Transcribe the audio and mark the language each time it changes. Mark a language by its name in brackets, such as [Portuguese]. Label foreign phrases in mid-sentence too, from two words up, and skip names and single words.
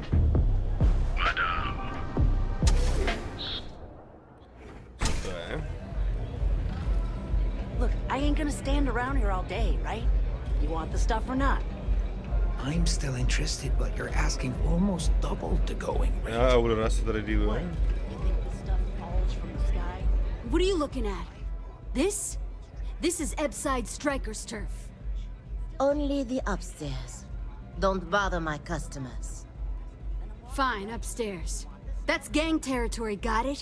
[Czech] Co to je? [English] Look, I ain't gonna stand around here all day, right? You want the stuff or not? I'm still interested, but you're asking almost double the going rate. [Czech] Já Aurora se tady díluje. [English] What are you looking at? This? This is Ebside Striker's turf. Only the upstairs. Don't bother my customers. Fine, upstairs. That's gang territory, got it?